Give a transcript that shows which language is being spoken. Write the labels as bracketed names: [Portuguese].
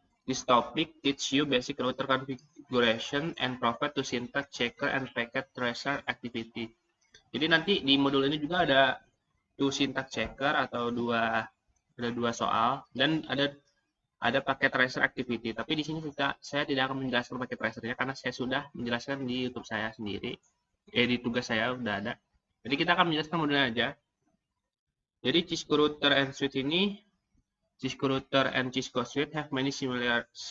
[English] This topic teach you basic router configuration and provide to syntax checker and packet tracer activity. [Indonesian] Jadi nanti di modul ini juga ada syntax checker atau ada dua soal dan ada paket tracer activity. Tapi di sini saya tidak akan menjelaskan paket tracernya karena saya sudah menjelaskan di YouTube saya sendiri. Di tugas saya udah ada. Jadi kita akan menjelaskan modulnya aja. Jadi [English] Cisco router and switch ini, Cisco router and Cisco switch have many similar.